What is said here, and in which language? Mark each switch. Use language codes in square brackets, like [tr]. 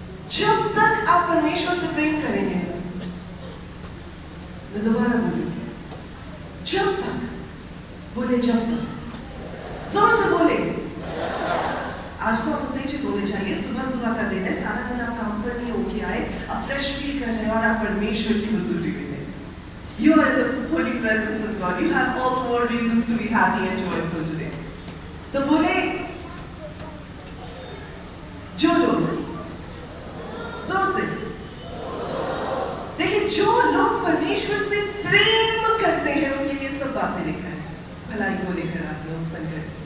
[hi] जब तक आप परमेश्वर से प्रेम करेंगे, मैं दोबारा बोलूंगी, जब तक, बोले जब तक, जोर से बोले। आज तो आप उत्तेजित होने चाहिए, सुबह सुबह का दिन है, सारा दिन आप काम पर नहीं होके आए, आप फ्रेश फील कर रहे हैं और आप परमेश्वर की हुजूरी में हैं। [en] You are in the holy presence of God. You have all the more reasons to be happy and joyful today. [hi] तो बोले जो लोग, जोर से देखिए, जो लोग परमेश्वर से प्रेम करते हैं उनके लिए सब बातें लिखा है, भलाई को लेकर आपने उत्पन्न कर।